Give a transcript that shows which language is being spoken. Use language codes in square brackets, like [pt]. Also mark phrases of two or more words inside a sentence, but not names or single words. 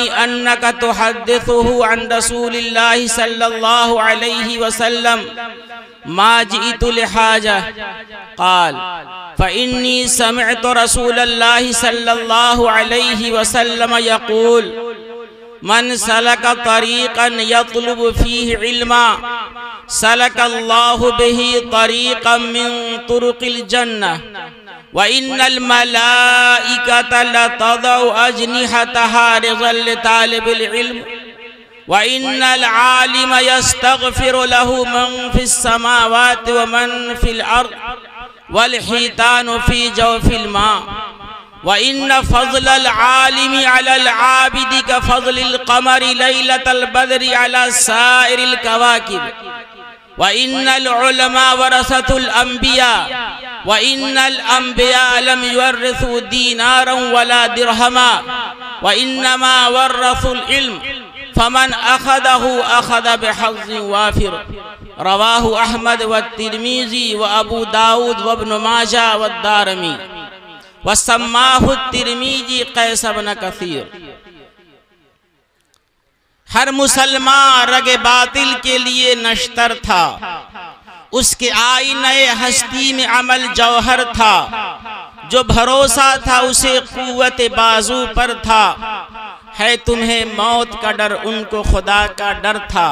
[ar] أنك تحدثه عن رسول الله صلى الله عليه وسلم ما جئت لحاجة قال فإني سمعت رسول الله صلى الله عليه وسلم يقول من سلك طريقا يطلب فيه علما سلك الله به طريقا من طرق الجنة وإن الملائكة لتضع أجنحتها رضا لطالب العلم و إن العالم يستغفر له من في السماوات ومن في الأرض والحيتان في جوف الماء وإن فضل العالم على العابد كفضل القمر ليلة البدر على سائر الكواكب وإن العلماء ورثة الأنبياء وإن الأنبياء لم يورثوا دينارا ولا درهما وإنما ورثوا العلم فمن أخذه أخذ بحظ وافر. رواه أحمد والترمذي وأبو داود وابن ماجه والدارمي وسماه الترمذي قيس بن كثير. [ur] ہر مسلماں رگِ باطل کے لیے نشتر تھا، اس کے آئینۂ ہستی میں عمل جوہر تھا، جو بھروسا تھا اسے قوتِ بازو پر تھا، ہے تمہیں موت کا ڈر ان کو خدا کا ڈر تھا.